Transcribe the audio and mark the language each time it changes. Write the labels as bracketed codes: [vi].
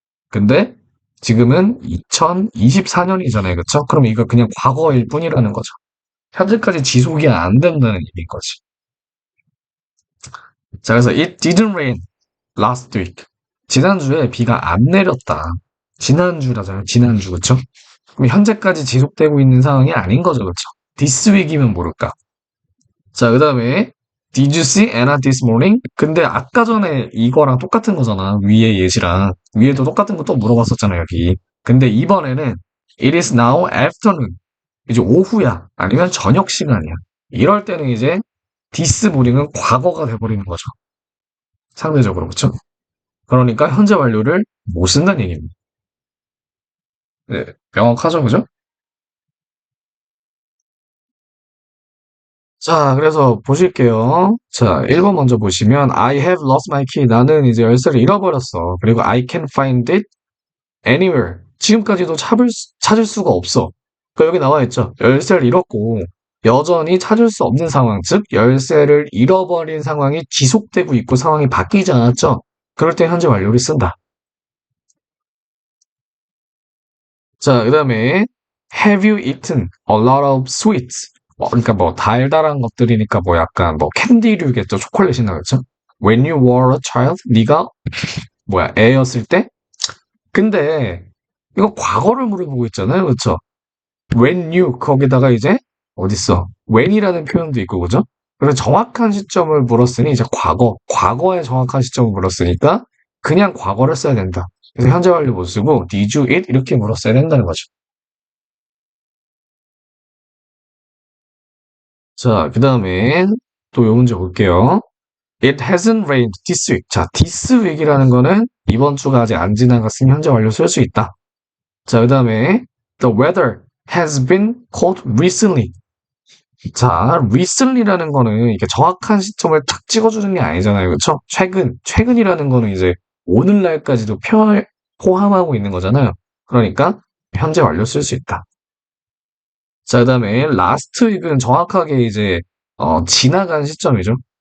[ko] 근데 지금은 2024년이잖아요. 그쵸? 그럼 이거 그냥 과거일 뿐이라는 거죠. 현재까지 지속이 안 된다는 얘기인 거지. 자, 그래서 [en] it didn't rain last week. [ko] 지난주에 비가 안 내렸다. 지난주라잖아요. 지난주, 그쵸? 그럼 현재까지 지속되고 있는 상황이 아닌 거죠. 그쵸? [en] this week [ko] 이면 모를까? 자, 그 다음에 [en] Did you see Anna this morning? [ko] 근데 아까 전에 이거랑 똑같은 거잖아. 위에 예시랑. 위에도 똑같은 거 또 물어봤었잖아, 여기. 근데 이번에는 [en] It is now afternoon. [ko] 이제 오후야. 아니면 저녁 시간이야. 이럴 때는 이제 [en] this morning [ko] 은 과거가 돼버리는 거죠. 상대적으로, 그쵸? 그러니까 현재 완료를 못 쓴다는 얘기입니다. 네, 명확하죠, 그죠? 자, 그래서 보실게요. 자, 1번 먼저 보시면 [en] I have lost my key. [ko] 나는 이제 열쇠를 잃어버렸어. 그리고 [en] I can find it anywhere. [ko] 지금까지도 찾을 수가 없어. 그 여기 나와 있죠. 열쇠를 잃었고 여전히 찾을 수 없는 상황, 즉 열쇠를 잃어버린 상황이 지속되고 있고 상황이 바뀌지 않았죠. 그럴 때 현재 완료를 쓴다. 자, 그다음에 [en] have you eaten a lot of sweets? [ko] 그러니까 뭐 달달한 것들이니까 뭐 약간 뭐 캔디류겠죠. 초콜릿이나 그렇죠? [en] When you were a child, [ko] 네가 애였을 때? 근데 이거 과거를 물어보고 있잖아요. 그렇죠? When you 거기다가 이제 어딨어? when이라는 표현도 있고 그죠? 그래서 정확한 시점을 물었으니 이제 과거의 정확한 시점을 물었으니까 그냥 과거를 써야 된다. 그래서 현재 완료 못 쓰고 [en] did you eat [ko] 이렇게 물었어야 된다는 거죠. 자, 그 다음에 또 요 문제 볼게요. [en] It hasn't rained this week. [ko] 자, this week이라는 거는 이번 주가 아직 안 지나갔으니 현재 완료 쓸 수 있다. 자, 그 다음에 [en] the weather has been cold recently. [ko] 자, recently라는 거는 이게 정확한 시점을 탁 찍어주는 게 아니잖아요. 그쵸? 최근이라는 거는 이제 오늘날까지도 포함하고 있는 거잖아요. 그러니까 현재 완료 쓸 수 있다. 자, 그다음에 last week은 정확하게 이제 지나간 시점이죠.